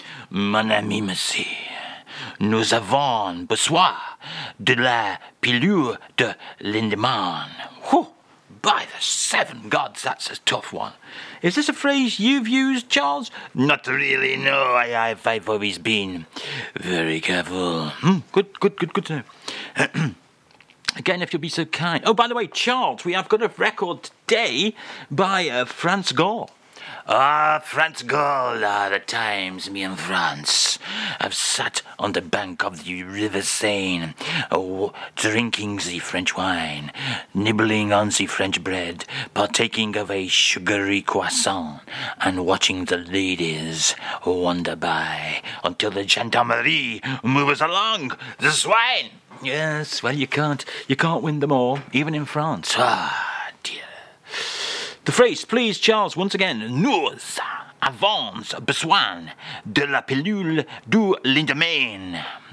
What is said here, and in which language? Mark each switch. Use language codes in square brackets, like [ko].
[fr] Mon ami, monsieur, nous avons besoin de la pilule de lendemain. [en] Whew, by the seven gods, that's a tough one. Is this a phrase you've used, Charles? Not really, no. I've always been very careful. Good to know. Again, if you'll be so kind. Oh, by the way, Charles, we have got a record today by France Gall. Ah, France Gall, the times me and France have sat on the bank of the River Seine, drinking the French wine, nibbling on the French bread, partaking of a sugary croissant, and watching the ladies wander by until the gendarmerie moves along the swine. Yes, well, you can't win them all, even in France. Ah. The phrase, please, Charles, once again. [fr] Nous avons besoin de la pilule du lendemain.